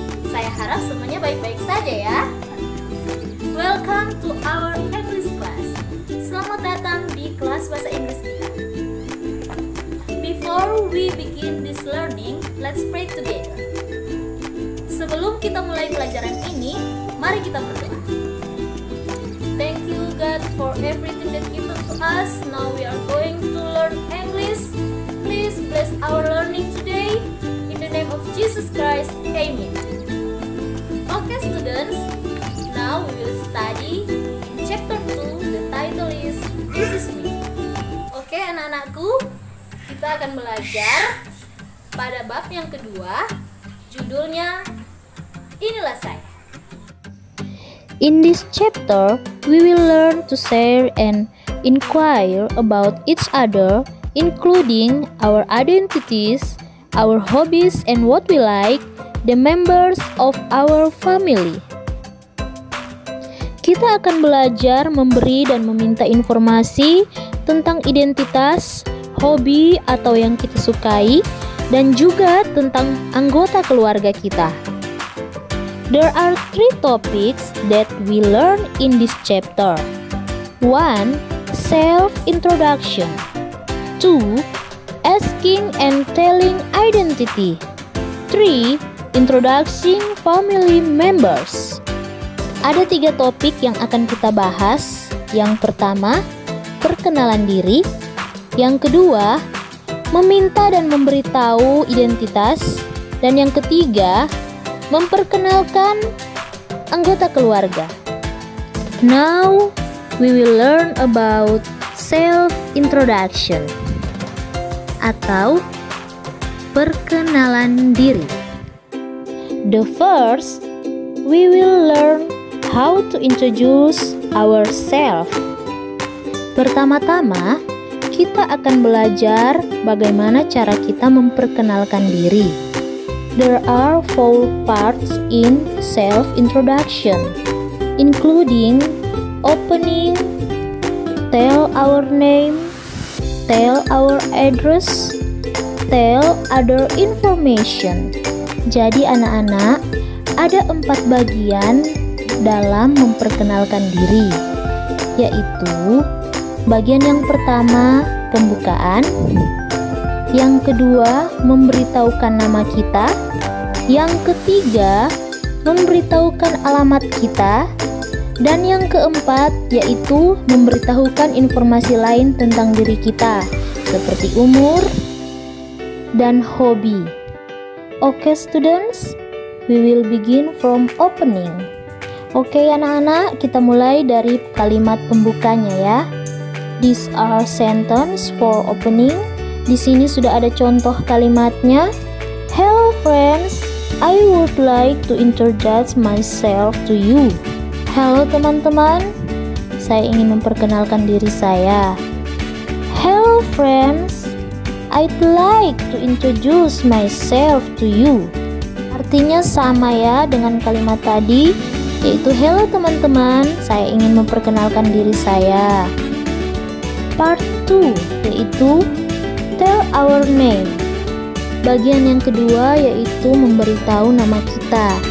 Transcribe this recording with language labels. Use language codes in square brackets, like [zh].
[id] Saya harap semuanya baik-baik saja ya. [en] Welcome to our English class. [id] Selamat datang di kelas bahasa Inggris kita. [en] Before we begin this learning, let's pray together. [id] Sebelum kita mulai pelajaran ini, mari kita berdoa. [en] Thank you God for everything that given to us. Now we are going to learn English. Please bless our learning today. In the name of Jesus Christ, Amen. Okay students, now we will study in chapter 2. The title is This Is Me. [id] Oke anak-anakku, kita akan belajar pada bab yang kedua. Judulnya Inilah Saya. [en] In this chapter, we will learn to share and inquire about each other, including our identities, our hobbies, and what we like, the members of our family. [id] Kita akan belajar memberi dan meminta informasi tentang identitas, hobi atau yang kita sukai, dan juga tentang anggota keluarga kita. [en] There are 3 topics that we learn in this chapter. 1. Self-introduction. 2. Asking and telling identity. 3. Introducing family members. [id] Ada 3 topik yang akan kita bahas. Yang pertama, perkenalan diri. Yang kedua, meminta dan memberitahu identitas. Dan yang ketiga, memperkenalkan anggota keluarga. [en] Now, we will learn about self-introduction [id] atau perkenalan diri. [en] The first, we will learn how to introduce ourselves. [id] Pertama-tama, kita akan belajar bagaimana cara kita memperkenalkan diri. [en] There are 4 parts in self-introduction, including opening, tell our name, tell our address, tell other information. [id] Jadi anak-anak, ada 4 bagian dalam memperkenalkan diri, yaitu bagian yang pertama, pembukaan. Yang kedua, memberitahukan nama kita. Yang ketiga, memberitahukan alamat kita. Dan yang keempat, yaitu memberitahukan informasi lain tentang diri kita, seperti umur dan hobi. [en] Oke students, we will begin from opening. [id] Oke anak-anak, kita mulai dari kalimat pembukanya ya. [en] These are sentence for opening. [id] Di sini sudah ada contoh kalimatnya. [en] Hello friends, I would like to introduce myself to you. [id] Halo teman-teman, saya ingin memperkenalkan diri saya. [en] Hello friends, I'd like to introduce myself to you. [id] Artinya sama ya dengan kalimat tadi, yaitu hello teman-teman, saya ingin memperkenalkan diri saya. [en] Part 2, yaitu tell our name. [id] Bagian yang kedua yaitu memberitahu nama kita.